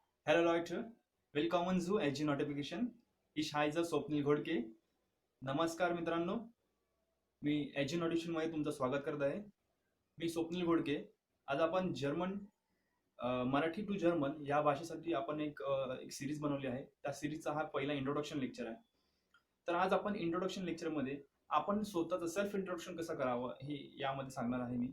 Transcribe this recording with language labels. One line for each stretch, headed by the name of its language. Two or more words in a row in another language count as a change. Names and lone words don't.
German: Hello Leute, willkommen zu एजी नोटिफिकेशन. Ich heiße स्वप्नील घोडके.
Marathi: नमस्कार मित्रांनो, मी एजी नोटिफिकेशन मध्ये तुमचं स्वागत करत आहे. मी स्वप्नील घोडके. आज आपण मराठी टू जर्मन या भाषेसाठी आपण एक सिरीज बनवली आहे. त्या सिरीजचा हा पहिला
English: introduction lecture
Marathi: आहे. तर आज आपण
English: introduction lectureमध्ये
Marathi: आपण स्वतःचं
English: self introduction
Marathi: कसं करावं हे यामध्ये सांगणार आहे मी.